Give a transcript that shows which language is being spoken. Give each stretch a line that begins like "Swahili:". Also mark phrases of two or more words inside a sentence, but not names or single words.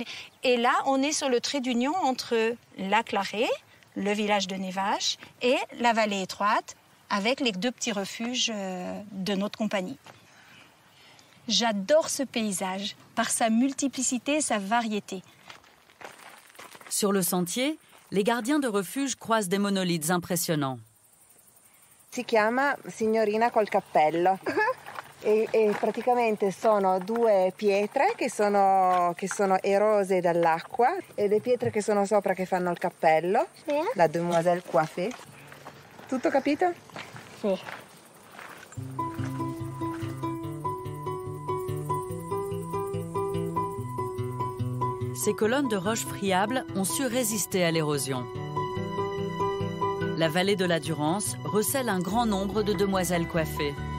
French: Et là, on est sur le trait d'union entre la Clarée, le village de Nevache, et la vallée étroite, avec les 2 petits refuges de notre compagnie. J'adore ce paysage, par sa multiplicité et sa variété. Sur le sentier, les gardiens de refuge croisent des monolithes impressionnants.
Italian: Si chiama Signorina col cappello. E praticamente sono due pietre che sono erose dall'acqua e le pietre che sono sopra che fanno il cappello.
French: La demoiselle coiffée.
Italian: Tutto capito? Sì.
French: Ces colonnes de roches friables ont su résister à l'érosion. La vallée de la Durance recèle un grand nombre de demoiselles coiffées.